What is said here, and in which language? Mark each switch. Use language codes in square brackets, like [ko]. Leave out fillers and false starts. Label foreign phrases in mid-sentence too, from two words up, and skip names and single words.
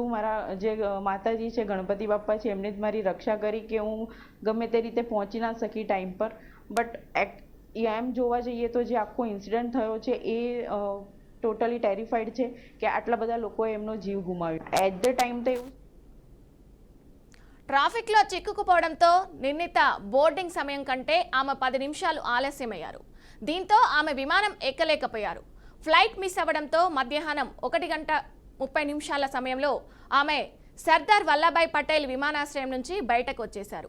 [gu] મારા જે માતાજી છે ગણપતિ બાપ્પા છે એમને જ મારી રક્ષા કરી કે હું ગમે તે રીતે પહોંચી ના શકી ટાઈમ પર. બટ એમ જોવા જઈએ તો જે આખો ઇન્સિડન્ટ થયો છે એ [en] totally terrified [gu] છે કે આટલા બધા લોકોએ એમનો જીવ ગુમાવ્યો. [en] at the time [gu] તો એવું [te] ట్రాఫిక్లో చిక్కుకుపోవడంతో నిర్ణీత బోర్డింగ్ సమయం కంటే ఆమె 10 నిమిషాలు ఆలస్యమయ్యారు. దీంతో ఆమె విమానం ఎక్కలేకపోయారు. [en] flight miss [te] అవ్వడంతో మధ్యాహ్నం 1:30 సమయంలో ఆమె సర్దార్ వల్లభాయ్ పటేల్ విమానాశ్రయం నుంచి బయటకు వచ్చేశారు.